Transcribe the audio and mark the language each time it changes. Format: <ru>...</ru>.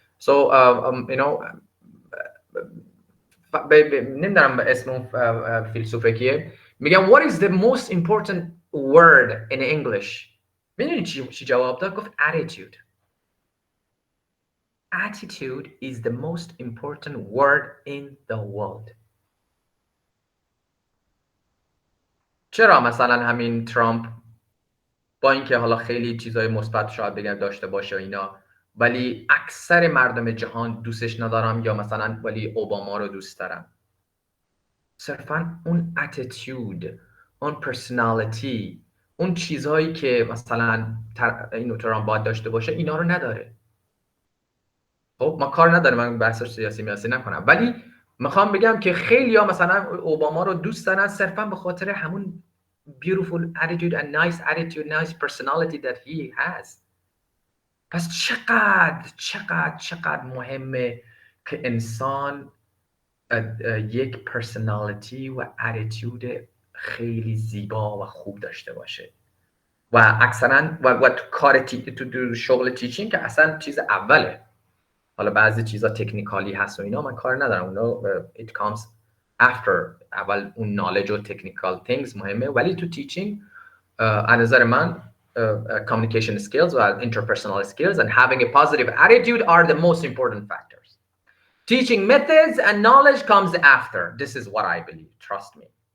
<en>So you know</en> <fa>نمیدونم اسم فیلسوفه کیه، میگم</fa> <en>what is the most important word in English؟</en> <fa>میدونی چی جواب داد؟ گفت</fa> <en>attitude. Attitude is the most important word in the world.</en> <fa>چرا مثلا همین ترامپ با اینکه حالا خیلی چیزای مثبت شاید بگم داشته باشه اینا، ولی اکثر مردم جهان دوستش ندارم، یا مثلا ولی اوباما رو دوست دارم؟ صرفا اون اتیتود، اون پرسونالیتی، اون چیزهایی که مثلا اینو ترامپ باید داشته باشه اینا رو نداره. خب ما کار نداره، من بحث سیاسی میاسی نکنم، ولی میخوام بگم که خیلی ها مثلا اوباما رو دوست دارن صرفا به خاطر همون</fa> <en>beautiful attitude and nice attitude, nice personality that he has.</en> <fa>پس چقدر مهمه که انسان یک پرسونالیتی و اتیتود خیلی زیبا و خوب داشته باشه. و اکثرا و تو کار تو شغل تیچینگ که اصلا چیز اوله. حالا بعضی چیزا تکنیکالی هست و اینا من کار ندارم، اونا</fa> <en>it comes after.</en> <fa>اول اون</fa> <en>knowledge و technical things</en> <fa>مهمه، ولی تو تیچینگ از نظر من</fa> <en>communication skills و interpersonal skills and having a positive attitude are the most important factors. Teaching methods and knowledge comes after. This is what I believe. Trust me.</en>